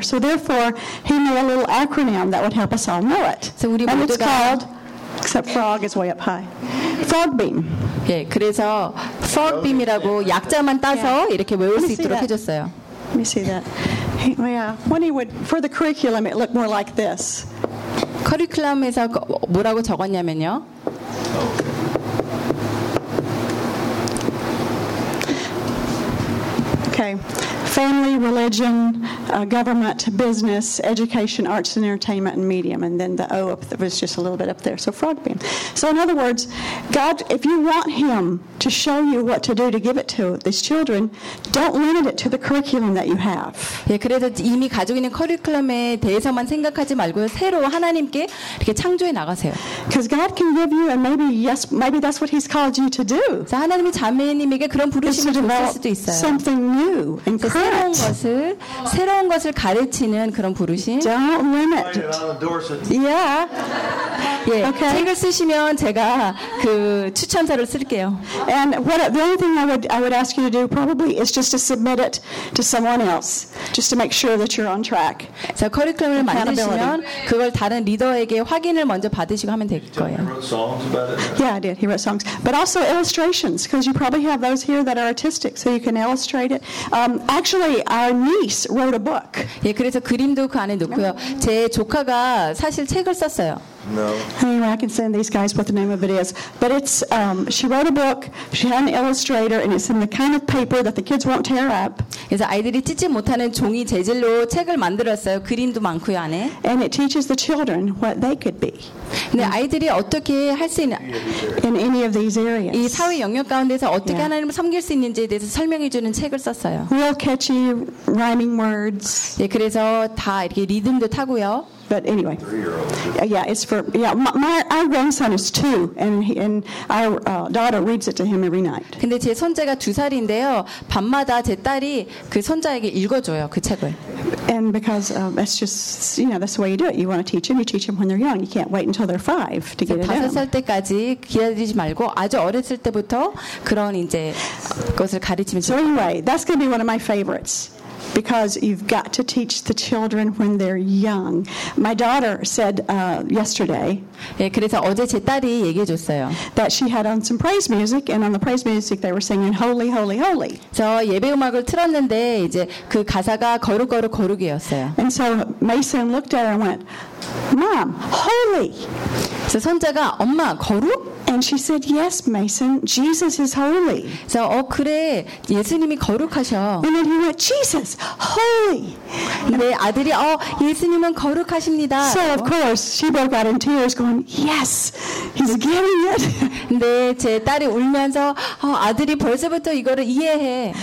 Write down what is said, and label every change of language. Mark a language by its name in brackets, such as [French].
[English] So therefore, he made a little acronym that would help us all know it. So 우리 and it's called. Except frog is way up high. Frog beam. [Korean] 예, 그래서 frog beam이라고 약자만 따서 이렇게 외울 수 있도록 해줬어요. [English] Let me see that. Yeah, when he would for the curriculum, it looked more like this. [Korean] 커리큘럼에서 뭐라고 적었냐면요. [English] Okay. Family, religion, government, business, education, arts and entertainment, and medium. And then the O up there was just a little bit up there. So frog beam. So in other words, God, if you want him to show you what to do to give it to these children, don't limit it to the curriculum that you have. [Korean] 예, 그래서 이미 가지고 있는 커리큘럼에 대해서만 생각하지 말고 새로 하나님께 이렇게 창조해 나가세요. [English] Because God can give you, and maybe yes, maybe that's what he's called you to do. [Korean] 자, 하나님이 자매님에게 그런 부르심을 주실 수도 있어요. [English] Something new and current. [Korean] 새로운 것을 가르치는 그런 부르심. [English] Don't limit. Yeah. 예. Okay. [Korean] 책을 쓰시면 제가 그 추천서를 쓸게요. [English] And the only thing I would ask you to do probably is just to submit it to someone else, just to make sure that you're on track. [Korean] 자, 커리큘럼을 만드시면 그걸 다른 리더에게 확인을 먼저 받으시고 하면 될 거예요. [English] Yeah, I did. He wrote songs, but also illustrations, because you probably have those here that are artistic, so you can illustrate it. Actually, our niece wrote a book. [Korean] 예, 그래서 그림도 그 안에 넣고요. 제 조카가 사실 책을 썼어요. [English] No. Anyway, I can send these guys what the name of it is. But it's she wrote a book. She had an illustrator, and it's in the kind of paper that the kids won't tear up. [Korean] 그래서 아이들이 찢지 못하는 종이 재질로 책을 만들었어요. 그림도 많고요 안에. [English] And it teaches the children what they could be. [Korean] 근데 아이들이 어떻게 할 수 있는 [English] in any of these areas. [Korean] 이 사회 영역 가운데서 어떻게 yeah. 하나님을 섬길 수 있는지에 대해서 설명해 주는 책을 썼어요. [English] Real catchy rhyming words. [Korean] 예, 그래서 다 이렇게 리듬도 타고요. [English] But anyway, yeah, it's for yeah. My grandson is two, and our daughter reads it to him every night. [Korean] 근데 제 손자가 두 살인데요. 밤마다 제 딸이 그 손자에게 읽어줘요 그 책을. [English] And because that's just you know that's the way you do it. You want to teach him. You teach him when they're young. You can't wait until they're five to get it. [Korean] 다섯 살 때까지 기다리지 말고 아주 어렸을 때부터 그런 이제 것을 가르치면. [English] So anyway, that's going to be one of my favorites. Because you've got to teach the children when they're young. My daughter said yesterday. [Korean] 예, 그래서 어제 제 딸이 얘기해 줬어요. [English] That she had on some praise music, and on the praise music they were singing "Holy, Holy, Holy." [Korean] 저 예배 음악을 틀었는데 이제 그 가사가 거룩, 거룩, 거룩이었어요. [English] And so Mason looked at her and went, "Mom, holy." [Korean] 그래서 손자가 엄마 거룩? [English] And she said, "Yes, Mason, Jesus is holy." [Korean] 저 그래 예수님이 거룩하셔. [English] And then he went, "Jesus, holy." [Korean] 내 아들이 예수님은 거룩하십니다. [English] So of course she broke out in tears, going, "Yes, he's getting it." [Korean] 네, 제 딸이 울면서 아들이 벌써부터 이거를 이해해.